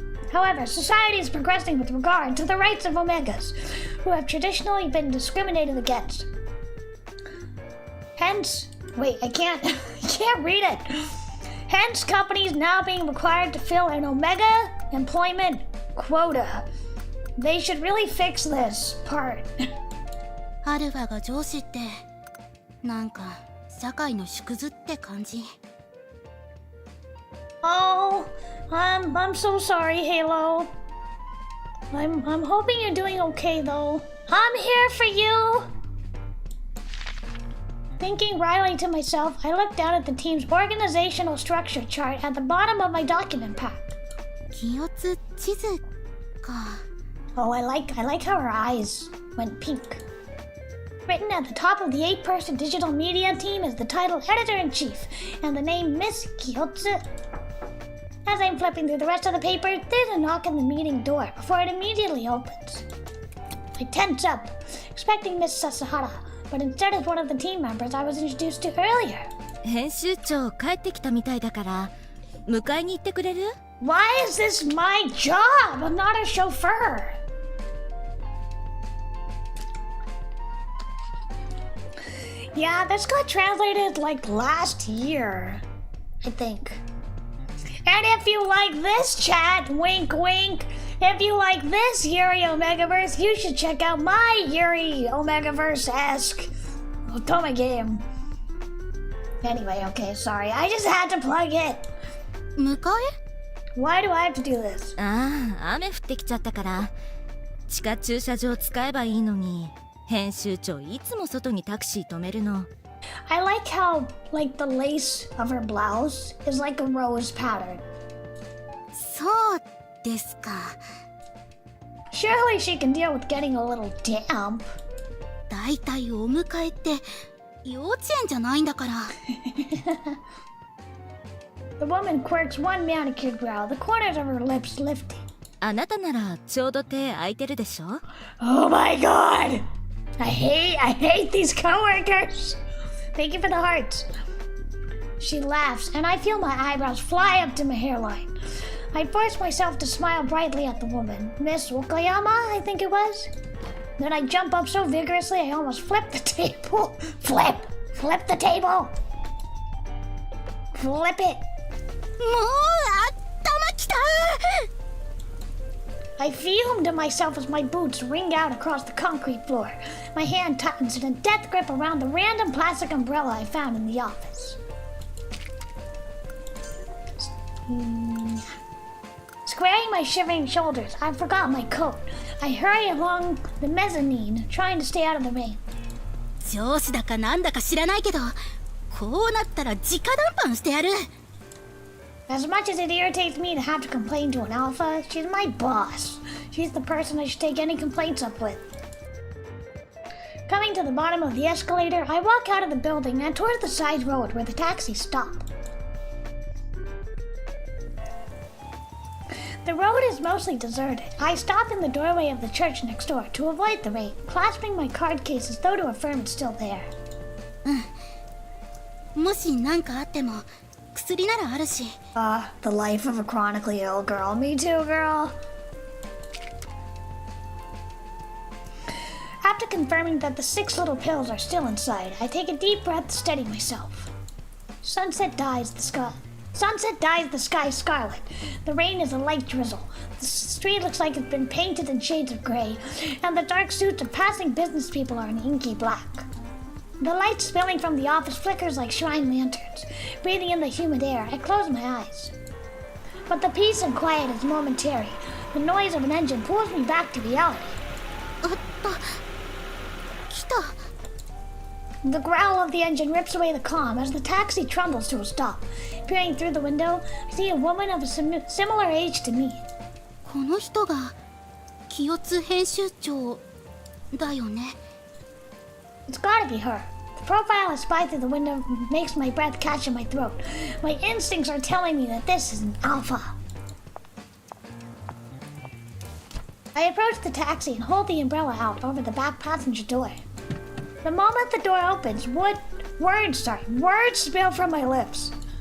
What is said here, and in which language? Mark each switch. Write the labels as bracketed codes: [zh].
[en] However, society is progressing with regard to the rights of omegas, who have traditionally been discriminated against. Hence, wait, I can't read it. Hence, companies now being required to fill an omega employment quota. They should really fix this part. [ja] アルファが上司って、なんか社会の縮図って感じ。 [en] Oh, I'm so sorry, Halo. I'm hoping you're doing okay though. I'm here for you. Thinking wryly to myself, I looked down at the team's organizational structure chart at the bottom of my document pack. [ja] 気圧地図か。 [en] Oh, I like how her eyes went pink. Written at the top of the 8-person digital media team is the title Editor-in-Chief and the name Miss Kyotsu. As I'm flipping through the rest of the paper, there's a knock on the meeting door before it immediately opens. I tense up, expecting Miss Sasahara, but instead it's one of the team members I was introduced to earlier. [ja] 編集長帰ってきたみたいだから迎えに行ってくれる？ [en] Why is this my job? I'm not a chauffeur. Yeah, this got translated like last year, I think. And if you like this chat, wink wink, if you like this Yuri Omegaverse, you should check out my Yuri Omegaverse-esque Otome game. Anyway, okay, sorry, I just had to plug it. [ja] 迎え？ [en] Why do I have to do this? [ja] ああ、雨降ってきちゃったから地下駐車場使えばいいのに編集長いつも外にタクシー止めるの。 [en] I like how, like, the lace of her blouse is like a rose pattern. [ja] そうですか。 [en] Surely she can deal with getting a little damp. [ja] だいたいお迎えって幼稚園じゃないんだから。 [en] The woman quirks one manicured brow, the corners of her lips lifting. [ja] あなたならちょうど手空いてるでしょ？ [en] Oh my god! I hate these coworkers! Thank you for the hearts. She laughs, and I feel my eyebrows fly up to my hairline. I force myself to smile brightly at the woman, Miss Wakayama, I think it was. Then I jump up so vigorously I almost flip the table. Flip the table! Flip it! [ja] もう頭きた。 [en] I fume to myself as my boots ring out across the concrete floor. My hand tightens in a death grip around the random plastic umbrella I found in the office. Squaring my shivering shoulders, I forgot my coat. I hurry along the mezzanine, trying to stay out of the rain. [ja] 上司だかなんだか知らないけど、こうなったら直談判してやる。 [en] As much as it irritates me to have to complain to an alpha, she's my boss. She's the person I should take any complaints up with. Coming to the bottom of the escalator, I walk out of the building and towards the side road where the taxis stop. The road is mostly deserted. I stop in the doorway of the church next door to avoid the rain, clasping my card case as though to affirm it's still there. [ja] もし何かあっても薬ならあるし。 [en] The life of a chronically ill girl. Me too, girl. After confirming that the 6 little pills are still inside, I take a deep breath to steady myself. Sunset dyes the sky. Sunset dyes the sky scarlet. The rain is a light drizzle. The street looks like it's been painted in shades of gray, and the dark suits of passing business people are in inky black. The light spilling from the office flickers like shrine lanterns. Breathing in the humid air, I close my eyes. But the peace and quiet is momentary. The noise of an engine pulls me back to reality. [ja] 来た。 [en] The growl of the engine rips away the calm as the taxi trundles to a stop. Peering through the window, I see a woman of a similar age to me. [ja] この人が清津編集長だよね。 [en] It's gotta be her. The profile I spy through the window makes my breath catch in my throat. My instincts are telling me that this is an alpha. I approach the taxi and hold the umbrella out over the back passenger door. The moment the door opens, words spill from my lips.